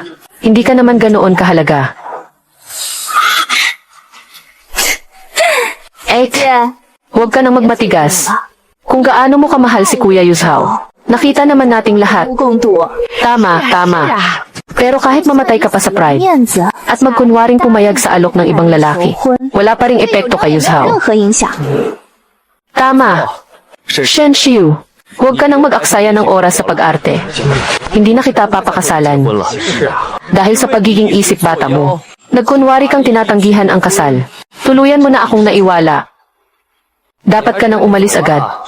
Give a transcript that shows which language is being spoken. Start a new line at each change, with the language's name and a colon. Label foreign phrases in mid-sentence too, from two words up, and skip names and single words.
Filipino: Hindi ka naman ganoon kahalaga. Huwag ka nang magmatigas. Kung gaano mo kamahal si Kuya Yuzhao, nakita naman nating lahat.
Chinese: 无共睹，
Filipino: Tama, tama. Pero kahit mamatay ka pa sa pride,
Chinese: 面子
Filipino: at magkunwaring pumayag sa alok ng ibang lalaki, wala pa ring epekto kay
Chinese: 任
Filipino: Yuzhao.
Chinese: 何影响。
Filipino: Tama. Shen Xiu, huwag ka nang mag-aksaya ng oras sa pag-arte. Hindi na kita papakasalan.
Chinese: 婚了，
Filipino: Dahil sa pagiging isip bata mo, nagkunwari kang tinatanggihan ang kasal. Tuluyan mo na akong naiwala. Dapat ka nang umalis agad.